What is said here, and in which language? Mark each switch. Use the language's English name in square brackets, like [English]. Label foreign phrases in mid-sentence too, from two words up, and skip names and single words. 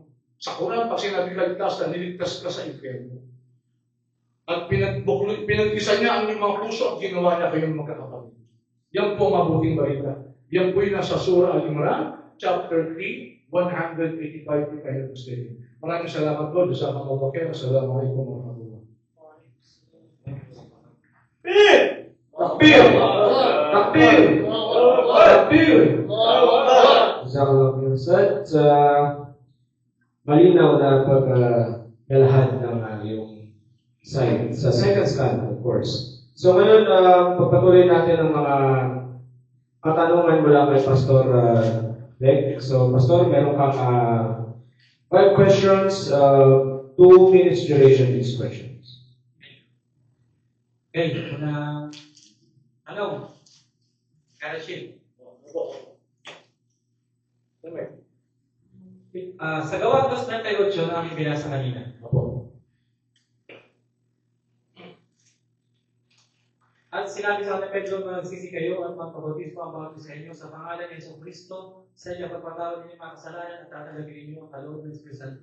[Filipino] Sa Quran, pag sinabi ligtas na, niligtas ka sa impyerno. At pinag-isa niya ang mga puso at ginawa niya kayong magkakapatid. Yan po mabuting balita. Yan po yung nasa Surah Al-Imran, chapter 3, 185 po kayo gusto. Maraming salamat po. [Arabic] جزاك الله خيرا. السلام عليكم ورحمة الله وبركاته. تكبير! تكبير! تكبير! جزاك الله خيرا، أستاذ. [Filipino] Malinaw na paglalahad ng yung side, sa [English] second stand, of course. [Filipino] So ngayon, pagpatuloy natin ang mga katanungan mula kay Pastor Leg. [English] So, Pastor, [Filipino] meron kang [English] 5 questions, 2 minutes duration these questions. [Filipino] Okay, tanong. Karashid. Sa Gawa 2:38 na aming binasa kanina. At sinabi sa atin, Pedro, magsisi kayo at magpabautismo ang bawat isa inyo sa pangalan ni Jesucristo sa inyo pagpatawad ninyo mga kasalanan at tatanggapin ninyo ang kaloob ng Espiritu Santo.